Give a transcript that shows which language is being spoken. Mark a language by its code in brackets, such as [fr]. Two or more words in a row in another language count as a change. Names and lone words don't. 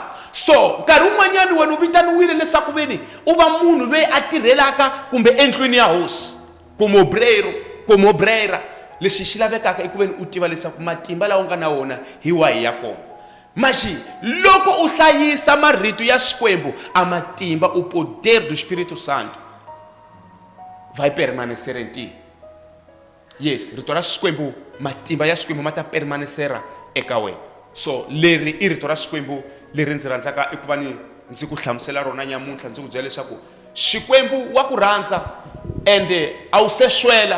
[ts] So nkarhi wun'wanyani wena u vitaniwile leswaku veni u va munhu loyi a tirhelaka kumbe endlwini ya hosi, komobrera. Leswi xi lavekaka i ku veni u tiva leswaku matimba lawa u nga na wona hi wahi ya kona. Mas loko u hlayisa marito ya Xikwembu, a matimba, [pt] o poder do Espírito Santo vai permanecer em ti. [ts] Yes, rito ra Xikwembu, matimba ya Xikwembu ma ta permanecera eka wena. So leri i rito ra Xikwembu leri ndzi rhandzaka i ku va ndzi ku hlamusela rona nyamuntlha, ndzi ku byela leswaku Xikwembu wa ku rhandza ende a wu se swela.